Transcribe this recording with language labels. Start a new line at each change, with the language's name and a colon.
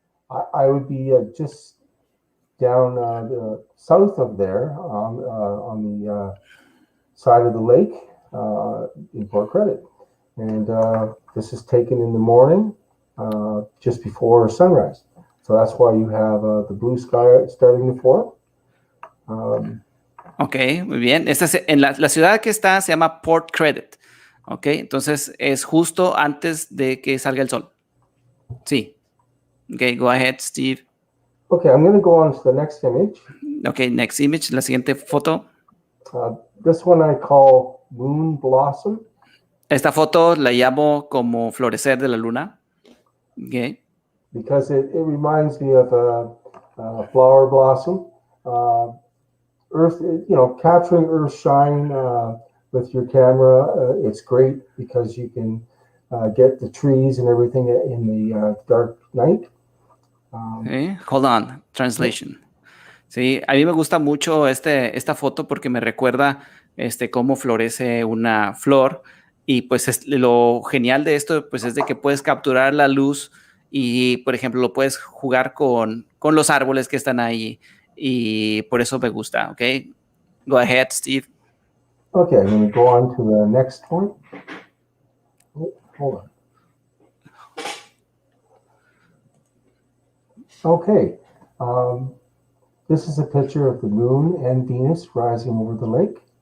English: I would be just down south of there on the side of the lake in Port Credit. And this is taken in the morning just before sunrise. So that's why you have the blue sky starting to form.
Spanish: Ok, muy bien. Esta en la ciudad que está se llama Port Credit. Ok, entonces es justo antes de que salga el sol.
English: Sí. Ok, go ahead, Steve. Okay, I'm going to go on to the next image. Ok, next image,
Spanish: la siguiente foto.
English: This one I call Moon Blossom.
Spanish: Esta foto la llamo como florecer de la luna. Ok.
English: Because it reminds me of a flower blossom. Earth, capturing Earth shine with your camera, it's great because you can get the trees and everything in the dark night. Okay. Hold on, translation.
Spanish: Sí, a mí me gusta mucho esta foto porque me recuerda cómo florece una flor y pues lo genial de esto pues es de que puedes capturar la luz y por ejemplo lo puedes jugar con los árboles que están ahí y por eso me gusta, ¿ok?
English: Go ahead, Steve. Okay, I'm going to go on to the next one. Oh, hold on. Okay, this is a picture of the moon and Venus rising over the lake.